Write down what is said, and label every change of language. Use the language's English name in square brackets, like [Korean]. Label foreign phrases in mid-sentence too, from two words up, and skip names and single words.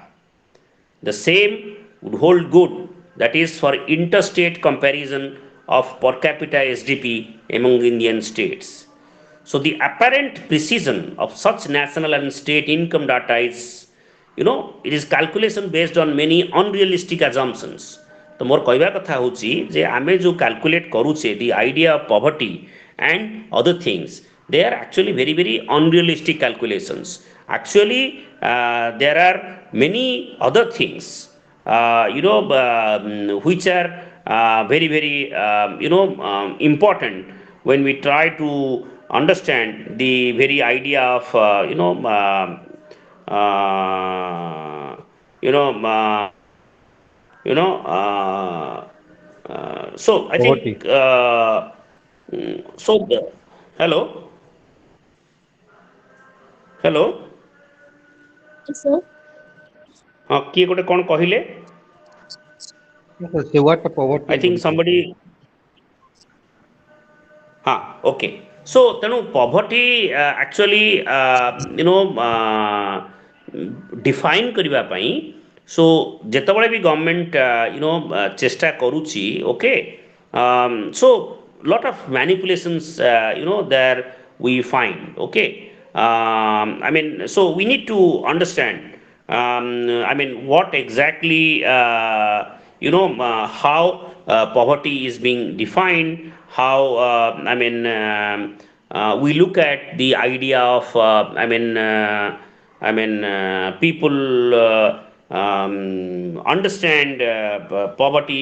[English] The same would hold good, that is, for interstate comparison of per capita SDP among Indian states. So the apparent precision of such national and state income data is, it is calculation based on many unrealistic assumptions. [Odia] ତ ମୋର କହିବା କଥା ହେଉଛି ଯେ ଆମେ ଯୋଉ କାଲକୁଲେଟ କରୁଛେ [English] the idea of poverty and other things, they are actually very very unrealistic calculations. Actually, there are many other things, which are very very important when we try to understand the very idea of you know you know so I poverty. think so hello hello Yes, sir. [Odia] ହଁ କିଏ ଗୋଟେ କ'ଣ କହିଲେ? [English] Yes, sir. Say what the poverty I think ବୋଲି somebody [Odia] କହୁଥିଲେ। [English] ହଁ okay so ତେଣୁ poverty actually define [Odia] କରିବା ପାଇଁ [English] ସୋ [Odia] ଯେତେବେଳେ ବି [English] ଗଭର୍ଣ୍ଣମେଣ୍ଟ [Odia] ଚେଷ୍ଟା କରୁଛି [English] okay so lot of manipulations there we find okay I mean so we need to understand I mean what exactly how poverty is being defined, how I mean we look at the idea of people understand poverty.